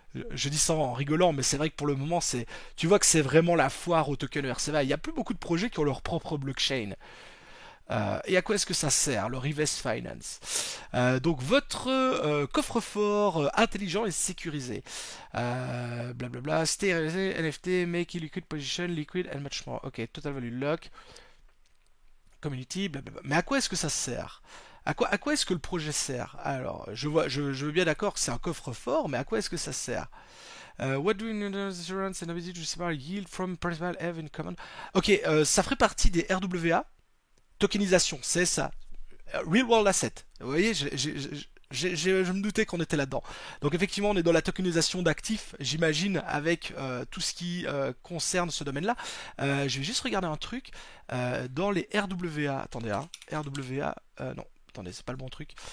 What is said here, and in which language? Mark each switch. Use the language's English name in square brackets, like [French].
[French] Je dis ça en rigolant, mais c'est vrai que pour le moment, tu vois que c'est vraiment la foire au token ERC20. Il n'y a plus beaucoup de projets qui ont leur propre blockchain. Et à quoi est-ce que ça sert, le Reverse Finance? Donc votre coffre-fort intelligent et sécurisé. [English] Blablabla, stay NFT, make liquid position, liquid and much more. Ok, total value lock, community, blablabla. [French] Mais à quoi est-ce que ça sert? À quoi est-ce que le projet sert? Alors, je veux bien d'accord que c'est un coffre-fort, mais à quoi est-ce que ça sert? [English] What do you need assurance and ability to separate yield from principal have in common? [French] Ok, ça ferait partie des RWA. Tokenisation, c'est ça. Real World Asset. Vous voyez, je me doutais qu'on était là-dedans. Donc effectivement, on est dans la tokenisation d'actifs, j'imagine, avec tout ce qui concerne ce domaine-là. Je vais juste regarder un truc. Dans les RWA, attendez, hein, RWA, non, attendez, c'est pas le bon truc.